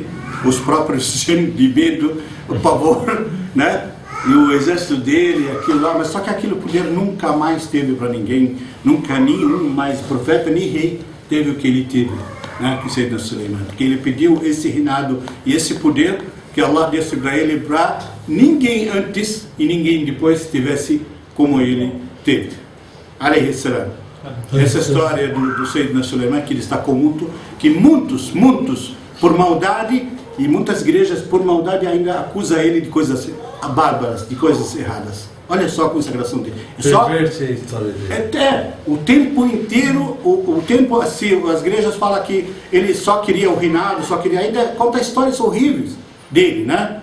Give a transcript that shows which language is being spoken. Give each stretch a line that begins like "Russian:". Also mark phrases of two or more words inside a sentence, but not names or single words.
Portuguese: os próprios de medo, o pavor, né, e o exército dele, aquilo lá, mas só que aquele poder nunca mais teve para ninguém, nunca nenhum mais profeta nem rei teve o que ele teve, né, que Sayyidina Sulaiman, porque ele pediu esse reinado e esse poder que Allah desse para ele, para ninguém antes e ninguém depois tivesse como ele teve.
Arabic: Alayhi salam.
Portuguese: Essa história do Sayyidina Sulaiman, que destacou muito, que muitos, por maldade, e muitas igrejas por maldade ainda acusam ele de coisas bárbaras, de coisas erradas. Olha só a consagração dele. O tempo inteiro, o tempo assim, as igrejas falam que ele só queria o reinado, só queria, ainda conta histórias horríveis dele, né?